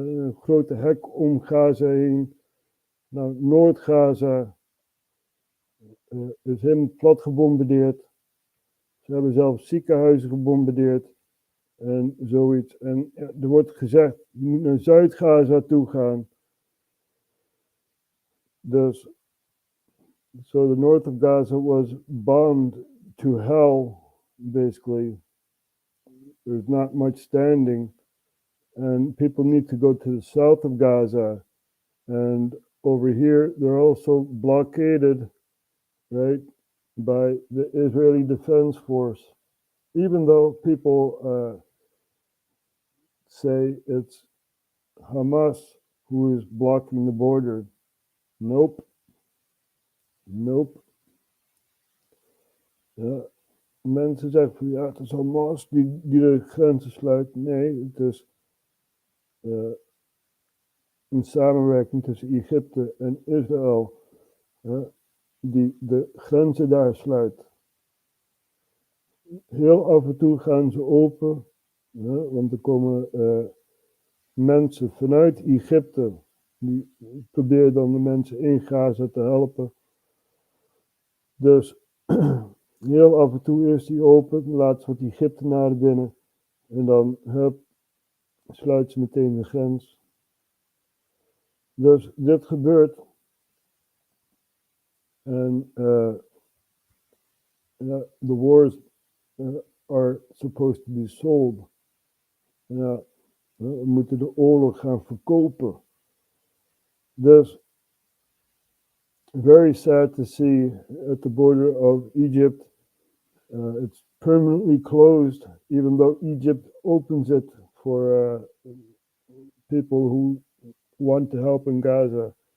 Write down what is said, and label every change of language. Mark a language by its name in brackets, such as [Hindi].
[Dutch] Een grote hek om Gaza heen. Nou, Noord-Gaza is helemaal plat gebombardeerd. Ze hebben zelfs ziekenhuizen gebombardeerd. En zoiets. En er wordt gezegd, je moet naar Zuid-Gaza toe gaan. [English] Dus, so the north of Gaza was bombed to hell, basically. There's not much standing. And people need to go to the south of Gaza. And over here, they're also blockaded, right, by the Israeli Defense Force. Even though people say it's Hamas who is blocking the border. Nope. [Dutch] Ja, mensen zeggen van ja, het is Hamas die de grenzen sluit. Nee, het is een samenwerking tussen Egypte en Israël die de grenzen daar sluit. Heel af en toe gaan ze open, Want er komen mensen vanuit Egypte, die proberen dan de mensen in Gaza te helpen. Dus heel af en toe is die open, laat ze wat Egyptenaren binnen en dan sluit ze meteen de grens. Dus dit gebeurt. [English] En the wars are supposed to be sold. [Dutch] We moeten de oorlog gaan verkopen. [English] Dus very sad to see at the border of Egypt. It's permanently closed, even though Egypt opens it for people who want to help in Gaza.